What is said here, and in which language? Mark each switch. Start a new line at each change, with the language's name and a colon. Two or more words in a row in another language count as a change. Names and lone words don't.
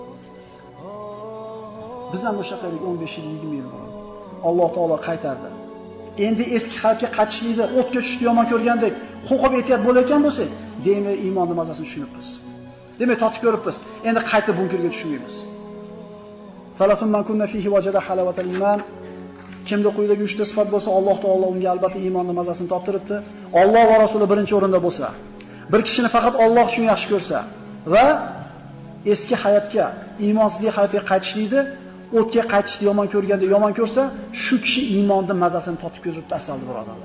Uzbek: Biz ham o'sha qaylik 15 yil, 20 yil bo'ldi. Alloh taolo qaytardi. Endi eski hayotga qaytishlikni, o'tga tushishni yomon ko'rgandek, qo'qib ehtiyot bo'layotgan bo'lsak, demak iymonning mazasini tushunibmiz. Demak totib ko'ribmiz. Endi qaytib bunkerga tushmaymiz.
Arabic: ثلاث من كن فيه وجد حلاوة الإيمان.
Uzbek: Kimda quyidagi 3 ta sifat bo'lsa, Alloh taolo unga albatta iymonning mazasini toptiribdi. Alloh va Rasuli birinchi o'rinda bo'lsa, bir kishini faqat Alloh uchun yaxshi ko'rsa va eski hayotga, iymonsizlik hayotga qaytishlikni, o'tga qaytishni yomon ko'rganda yomon ko'rsa, shu kishi iymonning mazasini totib ko'ribdi, asalli birodarlar.